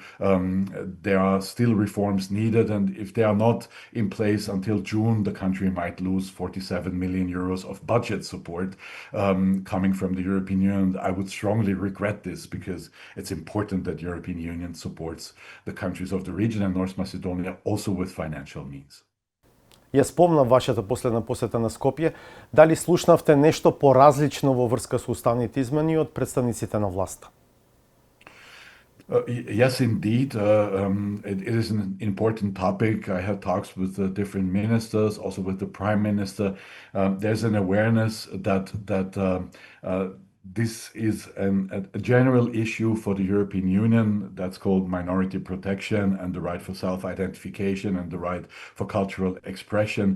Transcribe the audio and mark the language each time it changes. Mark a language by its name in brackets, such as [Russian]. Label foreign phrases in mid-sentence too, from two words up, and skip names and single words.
[English] There are still reforms needed, and if they are not in place until June, the country might lose 47 million euros of budget support coming from the European Union. I would strongly regret this because it's important that European Union supports the countries of the region and North Macedonia also with financial means. [Macedonian] Ја спомнав вашата последна посета на Скопје. Дали слушнавте нешто поразлично во врска со уставните измени од представниците на власта? [English] Yes, indeed. It is an important topic. I had talks with the different ministers, also with the prime minister. There's an awareness that this is a general issue for the European Union that's called minority protection and the right for self-identification and the right for cultural expression.